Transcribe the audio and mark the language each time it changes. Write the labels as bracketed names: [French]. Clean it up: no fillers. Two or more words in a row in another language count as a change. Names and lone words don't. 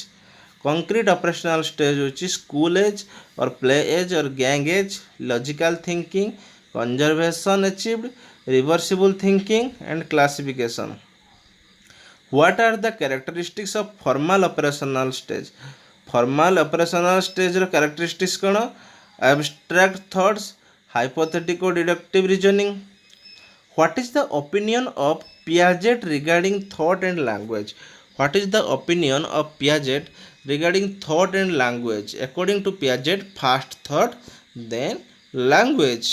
[English] Concrete operational stage which is school age or play age or gang age, logical thinking, conservation achieved, reversible thinking and classification. What are the characteristics of formal operational stage? Formal operational stage ର characteristics କ'ଣ? Abstract thoughts, hypothetical deductive reasoning. What is the opinion of Piaget regarding thought and language? What is the opinion of Piaget regarding thought and language? According to Piaget, first thought, then language.